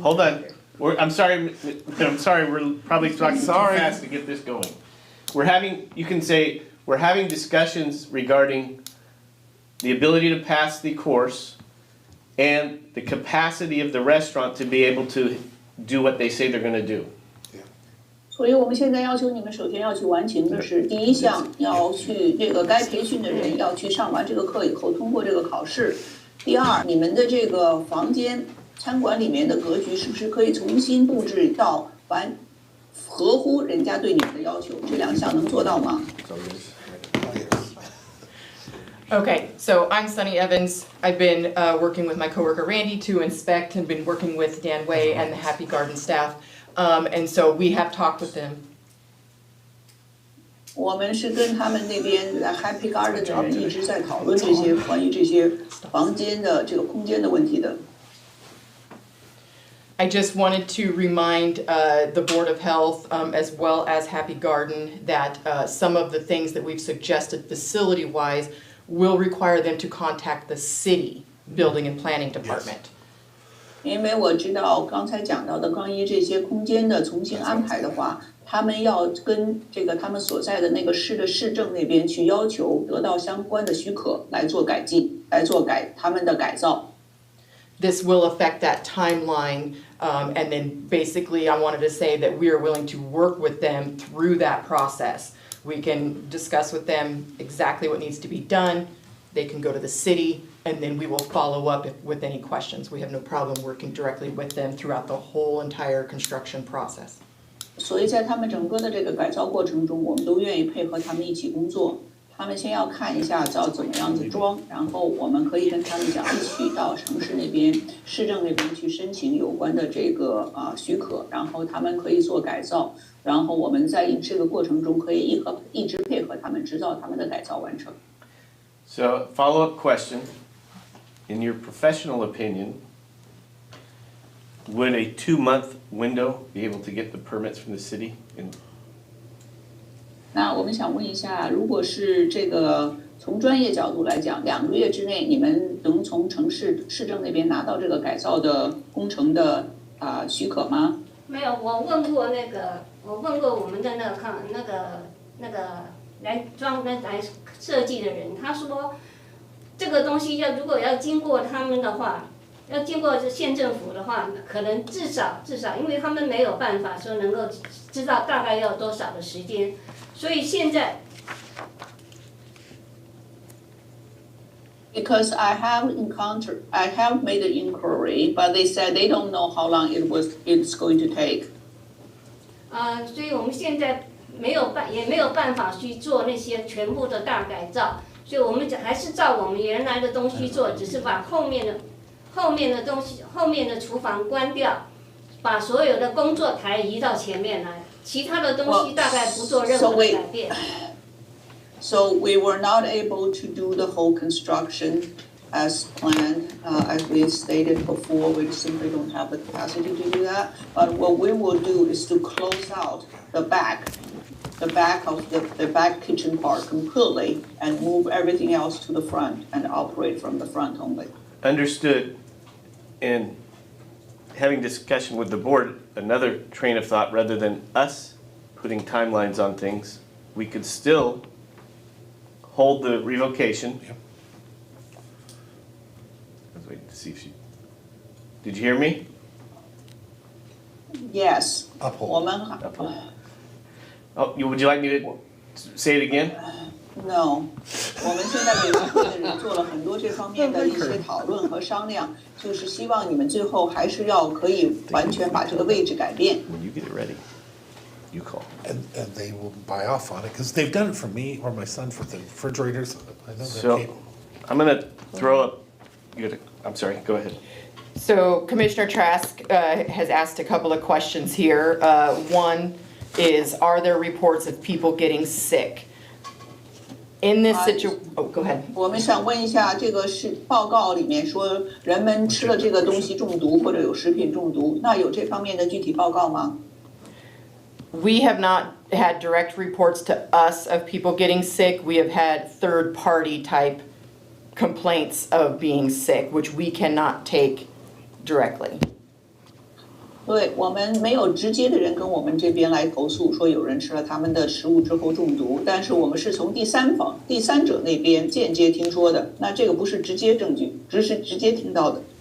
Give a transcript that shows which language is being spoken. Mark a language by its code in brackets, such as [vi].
[en] Hold on, I'm sorry, we're probably talking too Sorry. fast to get this going. You can say, we're having discussions regarding the ability to pass the course and the capacity of the restaurant to be able to do what they say they're gonna do. [zh] 所以我们现在要求你们首先要去完成的是第一项，要去这个该培训的人要去上完这个课以后通过这个考试。第二，你们的这个房间餐馆里面的格局是不是可以重新布置到合乎人家对你们的要求？这2项能做到吗？ [en] Okay, so I'm Sunny Evans. I've been working with my coworker Randy to inspect and been working with Dan Way and the Happy Garden staff. And so we have talked with them. [zh] 我们是跟他们那边 Happy Garden 的人一直在讨论这些关于这些房间的这个空间的问题的。 [en] I just wanted to remind the Board of Health as well as Happy Garden that some of the things that we've suggested facility-wise will require them to contact the city building and planning department. [zh] 因为我知道刚才讲到的关于这些空间的重新安排的话，他们要跟这个他们所在的那个市的市政那边去要求得到相关的许可来做改进，来做他们的改造。 [en] This will affect that timeline, and then basically I wanted to say that we are willing to work with them through that process. We can discuss with them exactly what needs to be done. They can go to the city, and then we will follow up with any questions. We have no problem working directly with them throughout the whole entire construction process. [zh] 所以在他们整个的这个改造过程中，我们都愿意配合他们一起工作。他们先要看一下要怎么样子装，然后我们可以跟他们讲一起到城市那边、市政那边去申请有关的这个许可，然后他们可以做改造，然后我们在这个过程中可以一直配合他们，直到他们的改造完成。 [en] So, follow-up question, in your professional opinion, would a 2-month window be able to get the permits from the city? [zh] 那我们想问一下，如果是这个从专业角度来讲，2个月之内你们能从市政那边拿到这个改造的工程的许可吗？没有，我问过我们的那个来设计的人，他说这个东西如果要经过他们的话，要经过县政府的话，可能至少，因为他们没有办法说能够知道大概要多少的时间，所以现在。 [en] Because I have made an inquiry, but they said they don't know how long it's going to take. [zh] 所以我们现在也没有办法去做那些全部的大改造，所以我们还是照我们原来的东西做，只是把后面的东西，后面的厨房关掉，把所有的工作台移到前面来，其他的东西大概不做任何的改变。 [en] So we were not able to do the whole construction as planned, as we stated before. We simply don't have the capacity to do that. But what we will do is to close out the back of the back kitchen part completely and move everything else to the front and operate from the front only. Understood. And having discussion with the board, another train of thought, rather than us putting timelines on things, we could still hold the revocation. Yep. I was waiting to see if did you hear me? Yes. Uphold. Oh, would you like me to say it again? No. [zh] 我们现在委员会的人做了很多这方面的一些讨论和商量，就是希望你们最后还是要可以完全把这个位置改变。 [en] When you get it ready, you call. And they will buy off on it, because they've done it for me or my son for the refrigerators. I know they're So, capable. I'm gonna throw up, I'm sorry, go ahead. So Commissioner Trask has asked a couple of questions here. One is, are there reports of people getting sick? In this situation, oh, go ahead. [zh] 我们想问一下，这个是报告里面说人们吃了这个东西中毒或者有食品中毒，那有这方面的具体报告吗？ [en] We have not had direct reports to us of people getting sick. We have had third-party type complaints of being sick, which we cannot take directly. [zh] 对，我们没有直接的人跟我们这边来投诉说有人吃了他们的食物之后中毒，但是我们是从第三者那边间接听说的，那这个不是直接证据，只是直接听到的。